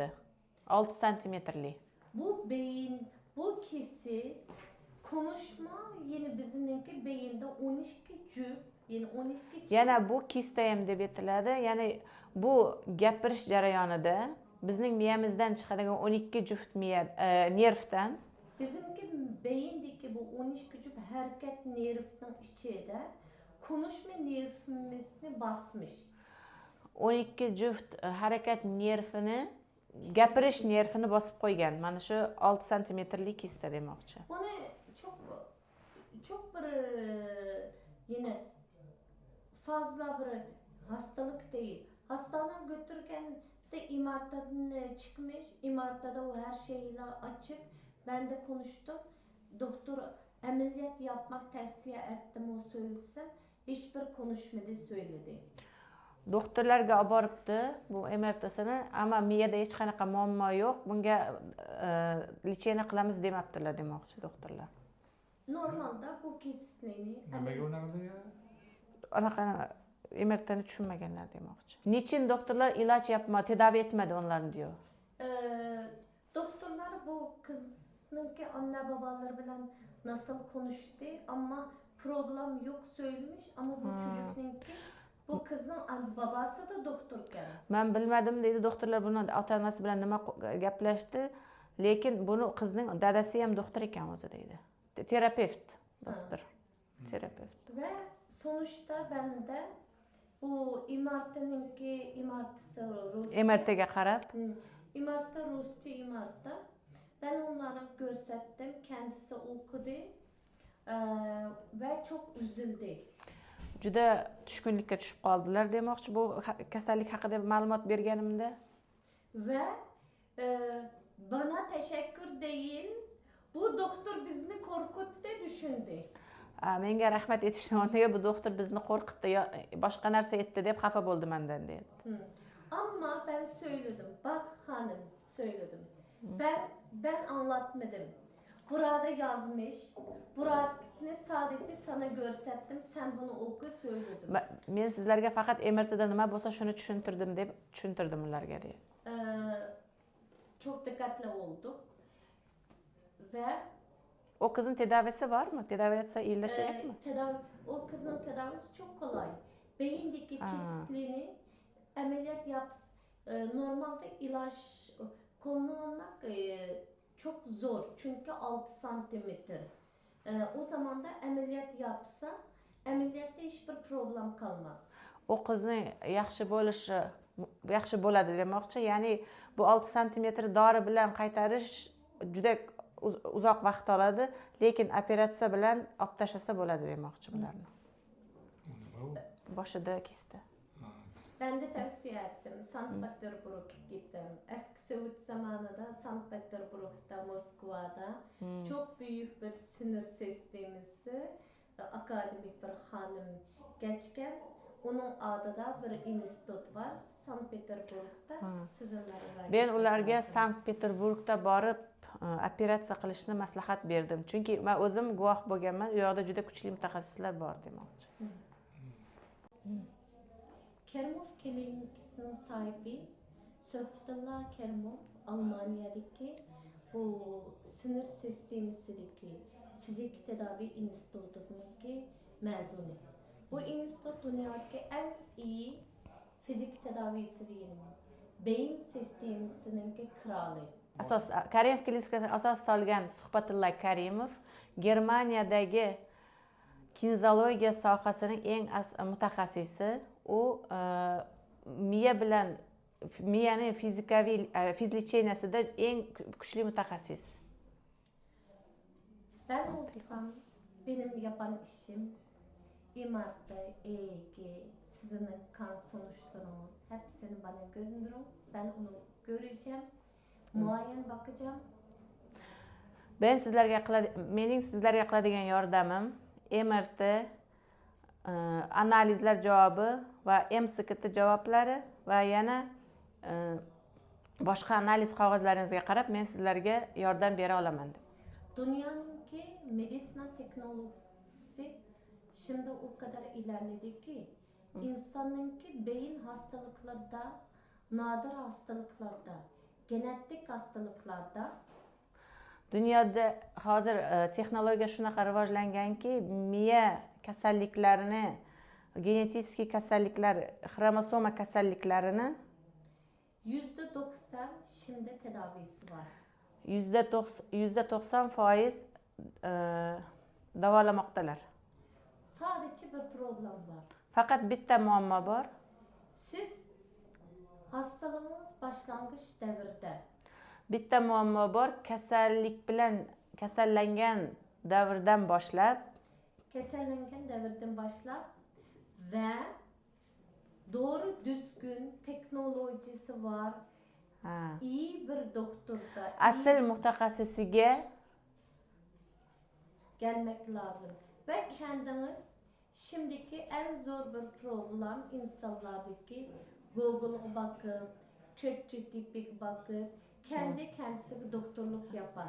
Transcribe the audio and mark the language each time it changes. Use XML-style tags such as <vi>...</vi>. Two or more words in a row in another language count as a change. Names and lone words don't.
<uz>6 santimetrli.</uz> <tr>Bu beyin, bu kesit konuşma yine bizimki beyinde 12 cüp, yani 12 çift.</tr> <uz>Yana bu kista ham deb aytiladi. Ya'ni bu gapirish jarayonida bizning miyamizdan chiqadigan 12 juft miya nervdan</uz> <tr>Bizimki beyindeki bu 12 cüp hareket nervinin içinde konuşma nervimizni basmış.</tr> <uz>12 juft harakat nervini, gapirish nervini bosib qo'ygan. Mana shu 6 santimetrli kista demoqchi.</uz> <tr>Bunu çok bir yine fazla bir hastalık değil. Hastaneye götürürken de imartadan çıkmış. İmartada o her şeyle açık. Ben de konuştum. Doktor ameliyat yapmak tavsiye ettim o söylesin. Hiçbir konuşmadı söyledi.</tr> <uz>Doktorlarga olib boribdi bu MRT'sini, ammo miyada hech qanaqa muammo yo'q. Bunga lecheniya qilamiz demabdilar demoqchi doktorlar. Normalde bu kesitlerini Nimaga unaqa degan? Anaqa MRT'ni tushunmaganlar demoqchi.</uz> <tr>Nechin doktorlar iloj yapma, tedavi etmadi onlarni diyor. Doktorlar bu kızınki anne babaları bilen nasıl konuştu ama problem yok söylemiş ama bu çocukninki bu kızın babası da doktorken.</tr> <uz>Men bilmadim deydi doktorlar, buni ota-onasi bilan nima gaplashdi, lekin buni qizning dadasi ham doktor ekan o'zi deydi. Terapevt, doktor. Terapevt.</uz> <tr>Ve sonuçta ben de bu imartısı Rusça.</tr> <uz>MRT'ga qarab,</uz> <tr>İmarta Rusça imarta. Ben onları görsettim. Kendisi okudu. Ve çok üzüldü.</tr> <uz>juda tushkunlikka tushib qoldilar demoqchi bu kasallik haqida ma'lumot berganimda.</uz> <tr>Ve bana teşekkür değil. Bu doktor bizni korkuttu düşündü.</tr> <uz>Menga rahmat aytishni o'rniga bu doktor bizni qo'rqitdi, boshqa narsa aytdi deb xafa bo'ldi mendan dedi.</uz> <tr>Ama ben söyledim. Bak hanım söyledim. Ben Ben anlatmadım. Burada yazmış. Buradakini sadece sana görsettim. Sen bunu oku söyledim.</tr> <uz>Men sizlarga faqat MRTda nima bo'lsa shuni tushuntirdim deb tushuntirdim ularga deydi.</uz> <tr>Çok dikkatli olduk. Ve O kızın tedavisi var mı? Tedavi etse iyileşecek mi? o kızın tedavisi çok kolay. Beyindeki Aa. kistliğini ameliyat normalde ilaç kullanmak çok zor. Çünkü 6 santimetre. O zaman da ameliyat yapsa ameliyatta hiçbir problem kalmaz.</tr> <uz>O qizni yaxshi bo'ladi demoqchi. Ya'ni bu 6 santimetr dori bilan qaytarish juda uzoq vaqt oladi, lekin operatsiya bilan olib tashlasa bo'ladi demoqchi bularni. Boshida kesdi.</uz> <tr>Ben de tavsiye ettim. Sankt Peterburg'a gittim. Eski Sovyet zamanında Sankt Peterburg'da, Moskova'da çok büyük bir sinir sistemisi akademik bir hanım geçken. Onun adı da bir institut var. Sankt Peterburg'da sizinlere.</tr> <uz>Ben ularga Sankt Peterburgda borib operatsiya qilishni maslahat berdim. Chunki men o'zim guvoh bo'lganman, u yoqda juda kuchli mutaxassislar bor demoqchi.</uz> <tr>Kerimov klinikasının sahibi Söhbetullah Kerimov Almanya'daki bu sinir sistemisindeki fizik tedavi enstitüsündeki mezunu. Bu enstitü dünyadaki en iyi fizik tedavisi diyelim. Beyin sistemisinin kralı.</tr> <uz>Karimov klinikasiga asos solgan Suhbatullah Karimov Germaniyadagi kinezologiya sohasining eng mutaxassisi. U miyaning fizikaviy fizlicheniyasida eng kuchli mutaxassis.</uz> <tr>Ben olsam benim yapan işim MRT, EEG, sizin kan sonuçlarınız hepsini bana gönderin. Ben onu göreceğim. Muayyen bakacağım.</tr> <uz>Mening sizlarga qiladigan yordamim MRT analizlar javobi va MCT javoblari va yana boshqa analiz qog'ozlaringizga qarab men sizlarga yordam bera olaman deb.</uz> <tr>Dünyanınki medisina teknolojisi şimdi o kadar ilerledi ki insanınki beyin hastalıklarda, nadir hastalıklarda, genetik hastalıklarda</tr> <uz>Dunyoda hozir texnologiya shunaqa rivojlanganki, miya kasalliklarini, genetik kasalliklar, xromosoma kasalliklarini</uz> <tr>%90 şimdi tedavisi var.</tr> <uz>%90% davolamoqdalar.</uz> <tr>Sadece bir problem var.</tr> <uz>Faqat bitta muammo bor.</uz> <tr>Siz hastalığınız başlangıç devirde.</tr> <uz>Bitta muammo bor, kasallik bilan kasallangan davrdan boshlab</uz> <tr>ve doğru düzgün teknolojisi var. İyi bir doktorda</tr> <uz>asl mutaxassisiga</uz> <tr>gelmek lazım. Ve kendiniz şimdiki en zor bir problem insanlardaki Google'a bakıp, ChatGPT'ye bakıp kendisi doktorluk yapar.</tr>